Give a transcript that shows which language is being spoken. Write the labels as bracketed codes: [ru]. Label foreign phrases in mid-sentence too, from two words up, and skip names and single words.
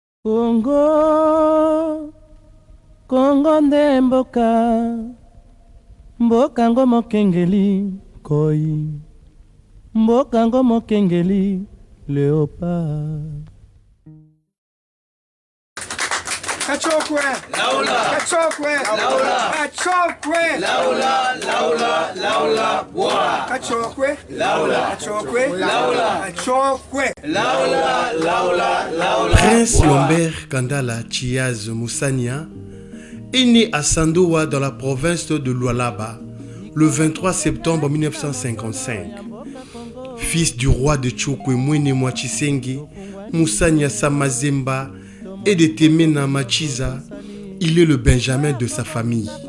[ln] Congo, Congo nde mboka, mboka ngo mokengeli koi, mboka ngo mokengeli léopard. Kachokwe, Laula, Kachokwe, Laula, Kachokwe, Laula, Laula, Laula, Boa, Kachokwe, Laula, Kachokwe, Laula, Kachokwe, Laula, Laula, Laula. [fr] Prince Lambert Kandala Chiaz Moussania est né à Sandoa dans la province de Lualaba le 23 septembre 1955. Fils du roi de Chokwe Mwene Mwachisengi, Moussania Samazemba et de Temena Machiza, il est le benjamin de sa famille.